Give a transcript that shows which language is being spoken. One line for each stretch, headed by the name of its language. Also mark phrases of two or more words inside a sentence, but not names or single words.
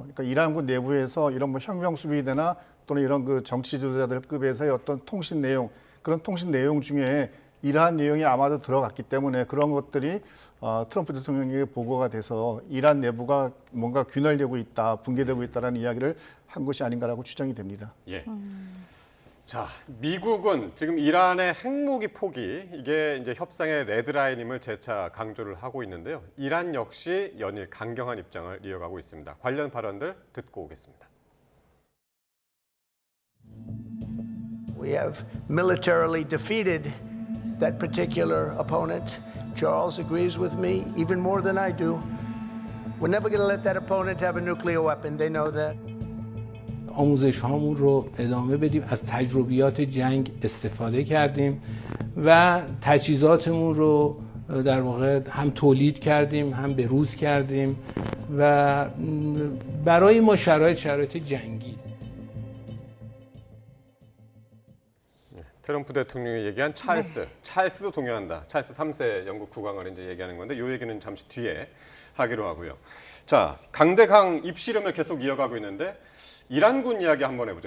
Korean: 그러니까 이란군 내부에서 이런 혁명 수비대나 또는 이런 정치 지도자들 급에서의 어떤 통신 내용 그런 통신 내용 중에 이러한 내용이 아마도 들어갔기 때문에 그런 것들이 트럼프 대통령에게 보고가 돼서 이란 내부가 뭔가 균열되고 있다, 붕괴되고 있다라는 이야기를 한 것이 아닌가라고 추정이 됩니다. 자, 미국은 지금 이란의 핵무기 포기 이게 이제 협상의 레드라인임을 재차 강조를 하고 있는데요. 이란 역시 연일 강경한 입장을 이어가고 있습니다. 관련 발언들 듣고 오겠습니다.
English: We have militarily defeated that particular opponent. Charles agrees with me even more than I do. We're never going to let that opponent have a nuclear weapon. They know that.
Persian: آموزش هامون رو ادامه بدیم از تجربیات جنگ استفاده کردیم و تجهیزاتمون رو در واقع هم تولید کردیم هم بروز کردیم و برای ما شرایط جنگی
Korean: 트럼프 대통령이 얘기한 찰스도 동의한다. 찰스 3세 영국 국왕을 이제 얘기하는 건데 이 얘기는 잠시 뒤에 하기로 하고요. 자, 강대강 입시름을 계속 이어가고 있는데 이란군 이야기 한번 해보죠.